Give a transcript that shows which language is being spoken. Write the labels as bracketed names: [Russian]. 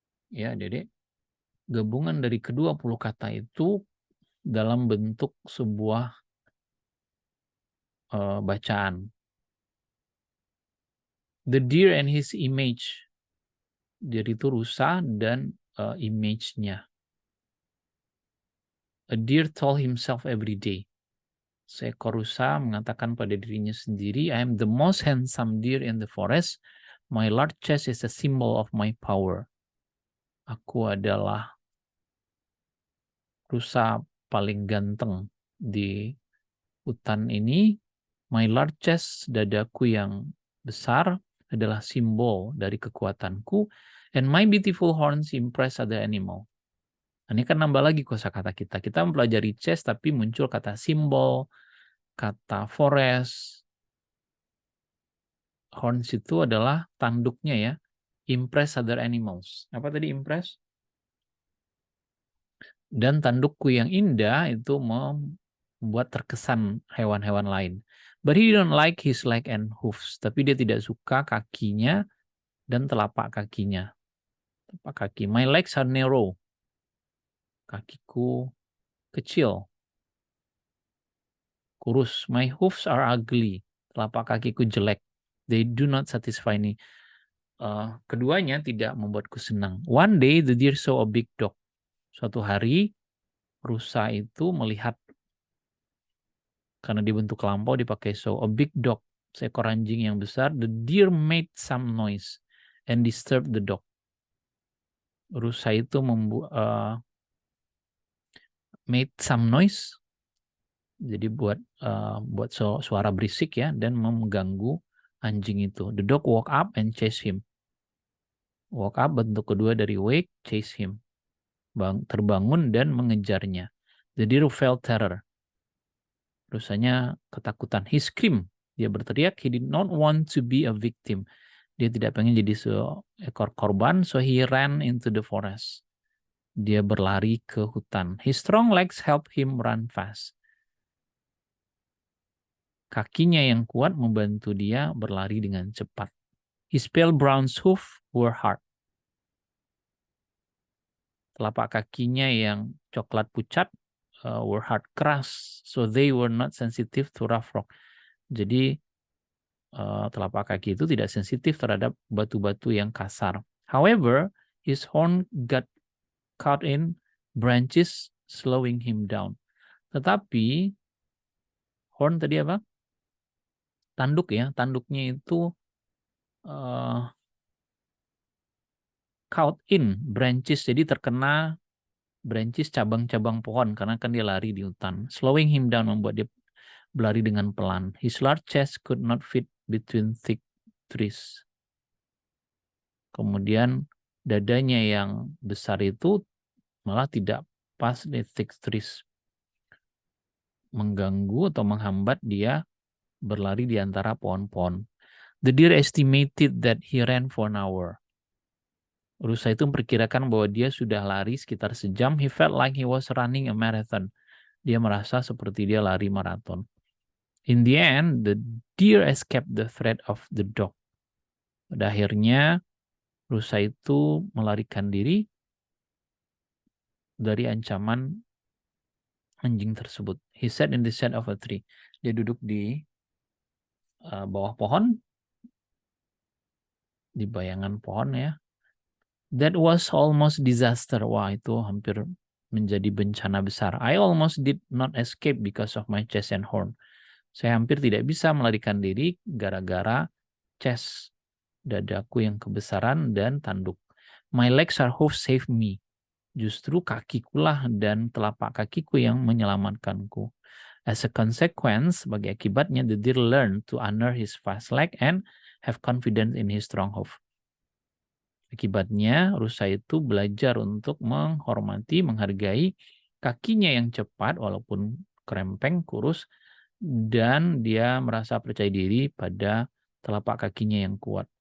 [Indonesian] Ya, Dede. Gabungan dari kedua puluh kata itu dalam bentuk sebuah bacaan. [English] The deer and his image. [Indonesian] Deer itu rusa dan image-nya. [English] A deer told himself every day. [Indonesian] Seekor rusa mengatakan pada dirinya sendiri, [English] I am the most handsome deer in the forest. My large chest is a symbol of my power. [Indonesian] Aku adalah rusa paling ganteng di hutan ini. [English] My large chest, [Indonesian] dadaku yang besar, adalah simbol dari kekuatanku. [English] And my beautiful horns impress other animal. [Indonesian] Ini kan nambah lagi kosakata kita. Kita mempelajari chest tapi muncul kata simbol, kata forest. Horns itu adalah tanduknya ya. [English] Impress other animals. [Indonesian] Apa tadi [English] impress? [Indonesian] Dan tandukku yang indah itu membuat terkesan hewan-hewan lain. [English] But he don't like his leg and hoofs. [Indonesian] Tapi dia tidak suka kakinya dan telapak kakinya. Telapak kaki. [English] My legs are narrow. [Indonesian] Kakiku kecil. Kurus. [English] My hoofs are ugly. [Indonesian] Telapak kakiku jelek. [English] They do not satisfy me. [Indonesian] Keduanya tidak membuatku senang. [English] One day the deer saw a big dog. [Indonesian] Suatu hari rusa itu melihat, karena dibentuk lampau dipakai so, [English] a big dog, [Indonesian] seekor anjing yang besar. [English] The deer made some noise and disturbed the dog. [Indonesian] Rusa itu [English] made some noise, [Indonesian] jadi buat suara berisik ya, dan mengganggu anjing itu. [English] The dog woke up and chased him. Woke up [Indonesian] bentuk kedua dari wake, [English] chase him. [Indonesian] Terbangun dan mengejarnya. [English] The deer felt terror. [Indonesian] Rusanya ketakutan. [English] He screamed. [Indonesian] Dia berteriak. [English] He did not want to be a victim. [Indonesian] Dia tidak pengen jadi seekor korban. [English] So he ran into the forest. [Indonesian] Dia berlari ke hutan. [English] His strong legs help him run fast. [Indonesian] Kakinya yang kuat membantu dia berlari dengan cepat. [English] His pale brown hooves were hard. [Indonesian] Telapak kakinya yang coklat pucat [English] were hard, [Indonesian] keras. [English] So they were not sensitive to rough rock. [Indonesian] Jadi telapak kaki itu tidak sensitif terhadap batu-batu yang kasar. [English] However, his horn got caught in branches, slowing him down. [Indonesian] Tetapi horn tadi apa? Tanduk ya, tanduknya itu [English] caught in branches, [Indonesian] jadi terkena branches, cabang-cabang pohon, karena kan dia lari di hutan. [English] Slowing him down, [Indonesian] membuat dia berlari dengan pelan. [English] His large chest could not fit between thick trees. [Indonesian] Kemudian dadanya yang besar itu malah tidak pas di [English] thick trees, [Indonesian] mengganggu atau menghambat dia berlari di antara pohon-pohon. [English] The deer estimated that he ran for an hour. [Indonesian] Rusa itu memperkirakan bahwa dia sudah lari sekitar sejam. [English] He felt like he was running a marathon. [Indonesian] Dia merasa seperti dia lari maraton. [English] In the end, the deer escaped the threat of the dog. [Indonesian] Pada akhirnya, rusa itu melarikan diri dari ancaman anjing tersebut. [English] He sat in the shade of a tree. [Indonesian] Dia duduk di bawah pohon, di bayangan pohon ya. [English] That was almost disaster. [Indonesian] Wah, itu hampir menjadi bencana besar. [English] I almost did not escape because of my chest and horn. [Indonesian] Saya hampir tidak bisa melarikan diri gara-gara chest, dadaku yang kebesaran dan tanduk. [English] My legs are hooves save me. [Indonesian] Justru kakikulah dan telapak kakiku yang menyelamatkanku. [English] As a consequence, [Indonesian] sebagai akibatnya, [English] the deer learned to honor his fast leg and have confidence in his strong hoof. [Indonesian] Akibatnya, rusa itu belajar untuk menghormati, menghargai kakinya yang cepat, walaupun krempeng, kurus, dan dia merasa percaya diri pada telapak kakinya yang kuat.